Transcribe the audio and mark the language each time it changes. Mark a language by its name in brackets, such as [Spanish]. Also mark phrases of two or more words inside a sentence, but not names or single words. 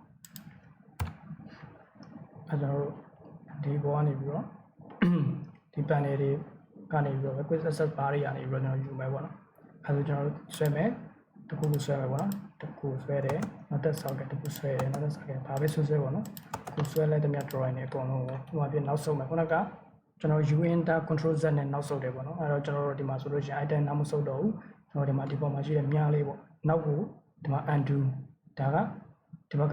[Burmese] အဲ့ကျွန်တော်တို့ဒီဘောကနေပြီးတော့ဒီ panel တွေကနေပြီးတော့ [English] quick access bar [Burmese] တွေကနေပြီးတော့ကျွန်တော်ယူမယ်ပေါ့နော်အဲ့ဒါကျွန်တော်တို့ဆွဲမယ်တစ်ခုကိုဆွဲမယ်ပေါ့နော်တစ်ခုဆွဲတယ်နောက်တစ်ဆောက်ကတစ်ခုဆွဲတယ် နောက်တစ်ဆောက်ကဒါပဲဆွဲပေါ့နော်ခုဆွဲလိုက်တဲ့မြတ် drawing တွေအကုန်လုံးကိုဟိုမှာပြန်နောက်ဆုံးမယ်ခုနကကျွန်တော် [English] U enter control Z [Burmese] နဲ့နောက်ဆုတ်တယ်ပေါ့နော်အဲ့တော့ကျွန်တော်တို့ ဒီမှာဆိုလို့ရှိရင် item နောက်မဆုတ်တော့ဘူးကျွန်တော်ဒီမှာဒီပေါ်မှာရှိတဲ့မြားလေးပေါ့နောက်ကိုဒီမှာ undo ဒါကဒီဘက်